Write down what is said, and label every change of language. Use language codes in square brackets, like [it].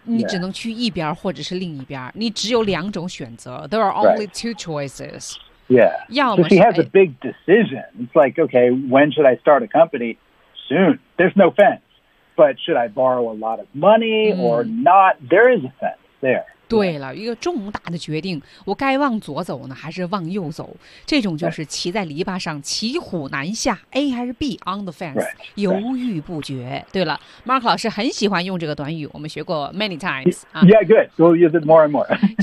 [zh] 你只能去一边或者是另一边，你只有两种选择。 [en] There are only two choices. Yeah, so she has a big decision. It's like, okay, when should I start a company? Soon. There's no fence. But should I borrow a lot of money or not? There is a fence there. [zh] 对了，一个重大的决定，我该往左走呢，还是往右走？这种就是骑在篱笆上，骑虎难下 ，A 还是 B on the fence， [en] right, [zh] 犹豫不决。 [en] Right. [zh] 对了 ，Mark 老师很喜欢用这个短语，我们学过 [en] many times Yeah, good. We'll use it more and more.